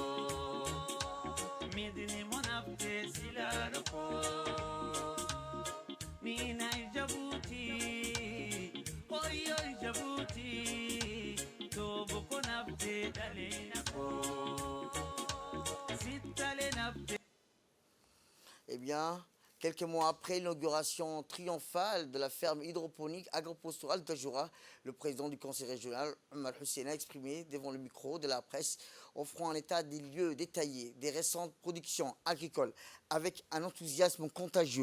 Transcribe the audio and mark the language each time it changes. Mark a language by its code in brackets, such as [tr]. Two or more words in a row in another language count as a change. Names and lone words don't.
[aa] midnimo nabte silaadako minay jabuuti hoyoy jabuuti doobo konabte dalinako sittale nabte. [fr] Eh bien, quelques mois après l'inauguration triomphale de la ferme hydroponique agropastorale de Tadjoura, le président du conseil régional, Omar Hussein, a exprimé devant le micro de la presse, offrant un état des lieux détaillé des récentes productions agricoles avec un enthousiasme contagieux.